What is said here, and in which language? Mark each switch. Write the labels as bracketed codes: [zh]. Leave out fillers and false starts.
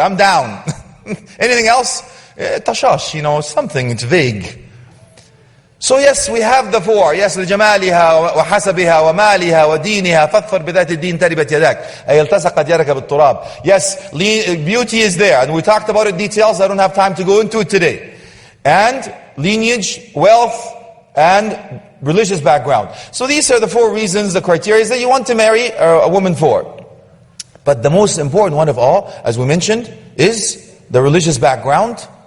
[en] I'm down. Anything else? Tashash, something. It's vague. So yes, we have the four. Yes, [ar] لجمالها وحسبها ومالها ودينها فاظفر بذات الدين تربت يداك أي التصقت يدك بالتراب. [en] Yes, beauty is there, and we talked about it in details. I don't have time to go into it today. And lineage, wealth, and religious background. So these are the four reasons, the criteria that you want to marry a woman for. But the most important one of all, as we mentioned, is the religious background.